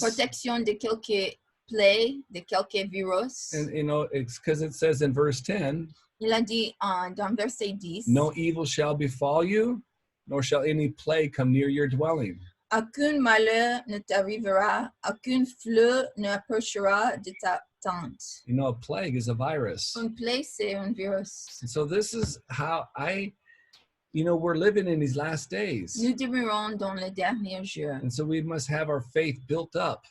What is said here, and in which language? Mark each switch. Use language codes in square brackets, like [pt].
[fr] protection de quelque plaie, de quelque virus. [en] And you know, it's because it says in verse 10, [fr] Il a dit dans verset 10, [en] no evil shall befall you, nor shall any plague come near your dwelling. [fr] aucun malheur ne t'arrivera, aucun fleu ne approchera de ta tente. [en] You know, a plague is a virus. [fr] Une plaie, c'est un virus. [en] And so this is how we're living in these last days. [fr] Nous demeurons dans les derniers jours. [en] And so we must have our faith built up.